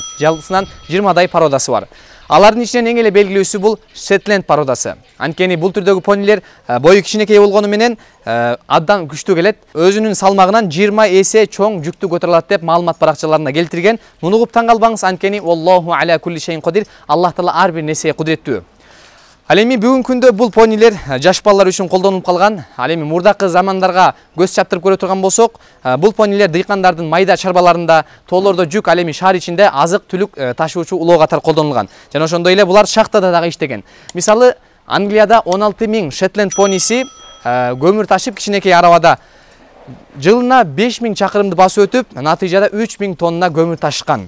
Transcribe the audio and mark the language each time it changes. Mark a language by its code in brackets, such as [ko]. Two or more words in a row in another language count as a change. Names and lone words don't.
[ky] Жалпысынан 20дай породасы бар. Алардын ичинен эң эле белгилүүсү бул Шетланд породасы. Анткени бул түрдөгү понилер бою кичинекей болгону менен абдан күчтүү келет. Өзүнүн салмагынан 20 эсе чоң жүктү көтөрө алат деп маалымат баракчаларында келтирген. Муну угуп таң калбаңыз, анткени [ar] الله على كل شيء قدير. [ky] Аллах Таала ар бир нерсеге кудуреттүү. Ал эми бүгүнкү күндө бул понилер жаш балдар үчүн колдонулуп калган. Ал эми мурдакы замандарга көз чаптырып көрө турган болсок, бул понилер дыйкандардын майда чарбаларында, тоолордо жүк, ал эми шаар ичинде азык түлүк ташуучу улоо катары колдонулган. Жана ошондой эле булар шахтада дагы иштеген. Мисалы, Англияда 16.000 Шетланд пониси көмүр ташып кичинекей арабада жылына 5000 чакырымды басып өтүп, натыйжада 3000 тонна көмүр ташышкан.